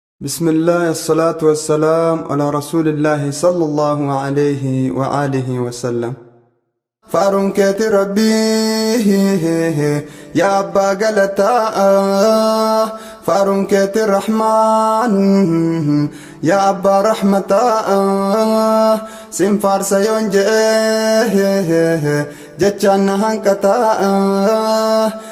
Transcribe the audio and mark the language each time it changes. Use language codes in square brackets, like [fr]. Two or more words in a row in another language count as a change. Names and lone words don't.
[ar] بسم الله، الصلاة والسلام على رسول الله صلى الله عليه وآله وسلم. [om] Faaruun keeti Rabbii, yaa Abbaa Galataa. Faaruun keeti Rahmaan, yaa Abbaa Rahmataa. Sin faarsa yoon je'e, jechaan na hanqataa.